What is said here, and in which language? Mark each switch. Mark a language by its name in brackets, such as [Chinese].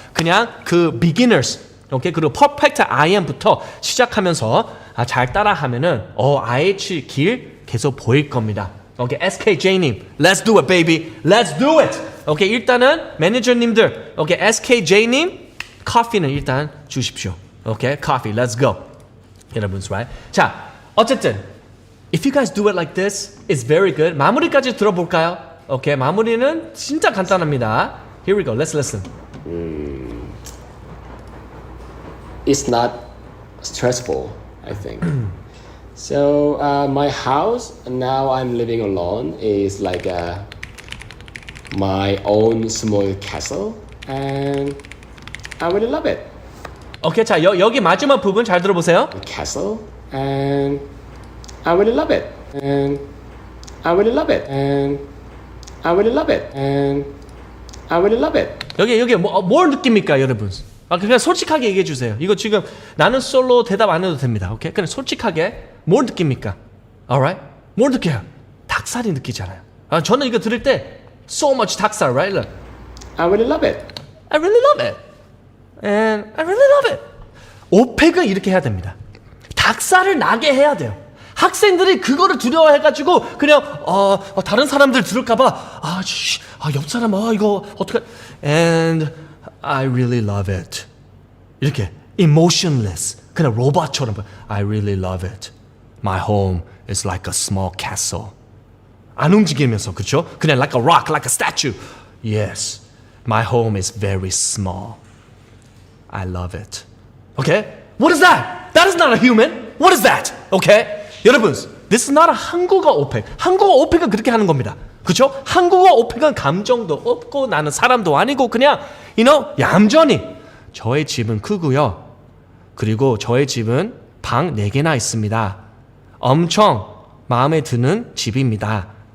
[Korean] 그냥 그 beginners, 오케이, 그리고 perfect IM부터 시작하면서 잘 따라하면은 IH 길 계속 보일 겁니다. [English] 오케이, SKJ님, let's do it, baby, let's do it. [Korean] 오케이, 일단은 매니저님들, 오케이, SKJ님, 커피는 일단 주십시오. [English] 오케이, coffee, let's go. [Korean] 여러분, [English] right? [Korean] 자, 어쨌든 [English] if you guys do it like this, it's very good. [Korean] 마무리까지 들어볼까요? 오케이, 마무리는 진짜 간단합니다. [English] Here we go. Let's listen. It's not stressful, I think. So my house now I'm living alone is like my own small castle, and I really love it. [Korean] 오케이, 자 여기 마지막 부분 잘 들어보세요. [English] Castle, and I really love it. And I really love it. And I really love it. And I really love it. [Korean] 여기 뭘 느낍니까, 여러분? 그냥 솔직하게 얘기해 주세요. 이거 지금 나는 솔로 대답 안 해도 됩니다. 오케이? 그냥 솔직하게 뭘 느낍니까? Alright? 뭘 느껴요? 닭살이 느끼잖아요. 저는 이거 들을 때 [English] so much [Korean] 닭살, [English] right? Look. I really love it. I really love it. And I really love it. [Korean] 오펙은 이렇게 해야 됩니다. 닭살을 나게 해야 돼요. 학생들이 그거를 두려워해가지고 그냥 다른 사람들 들을까봐 옆 사람 이거 어떡해. [English] And I really love it. [Korean] 이렇게 [English] emotionless. [Korean] 그냥 로봇처럼 [English] I really love it. My home is like a small castle. [Korean] 안 움직이면서 그렇죠? 그냥 [English] like a rock, like a statue. Yes, my home is very small. I love it. Okay? What is that? That is not a human. What is that? Okay? [Korean] 여러분, [English] this is not a [Korean] 한국어 오펙. 한국어 오펙은 그렇게 하는 겁니다. 그렇죠? 한국어 오펙은 감정도 없고 나는 사람도 아니고 그냥 얌전히 저의 집은 크고요. 그리고 저의 집은 방 4개나 있습니다. 엄청 마음에 드는 집입니다.